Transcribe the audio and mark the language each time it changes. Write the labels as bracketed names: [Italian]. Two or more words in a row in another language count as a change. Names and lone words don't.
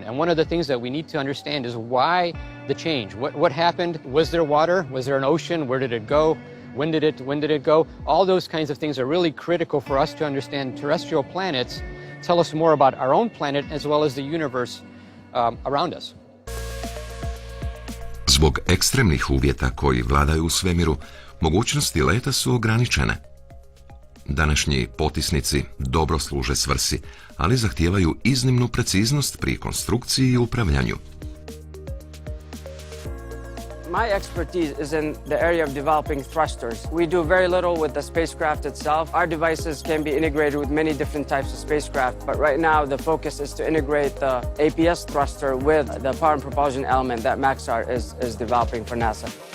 [English] And one of the things that we need to understand is why the change. What happened? Was there water? Was there an ocean? Where did it go? When did it go? All those kinds of things are really critical for us to understand terrestrial planets, tell us more about our own planet as well as the universe around us. [Croatian] Zbog ekstremnih uvjeta koji vladaju u svemiru, mogućnosti leta su ograničene. Današnji potisnici dobro služe svrsi, ali zahtijevaju iznimnu preciznost pri konstrukciji i upravljanju. [English] My expertise is in the area of developing thrusters. We do very little with the spacecraft itself. Our devices can be integrated with many different types of spacecraft, but right now the focus is to integrate the APS thruster with the power and propulsion element that Maxar is developing for NASA.